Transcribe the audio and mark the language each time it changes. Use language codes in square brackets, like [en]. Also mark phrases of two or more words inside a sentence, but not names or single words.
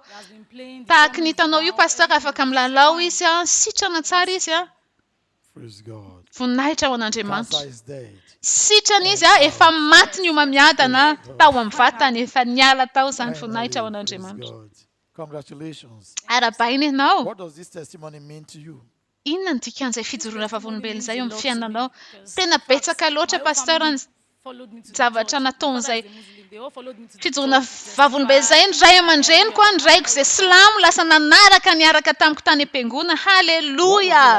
[mg] Tahaka ny hitanao io pasteur afaka milalao izy sitrana tsara izy voninahitra ho an'Andriamanitra. Sitrana izy efa maty ny homamiadana tao amin'ny vatany, efa niala tao izany voninahitra ho an'Andriamanitra. [en] Congratulations. [mg] Arabaina ianao. [en] What does this testimony mean to you? [mg] Inona ny dikan'izay fijoroana vavolombelona izay eo amin'ny fiainanao? Tena betsaka loatra pasteur ny zavatra nataon'izay fijoroana vavolombelona izay ny ray aman-dreniko ny raiko izay silamo lasa nanaraka niaraka tamiko tany am-piangonana. Halleluja!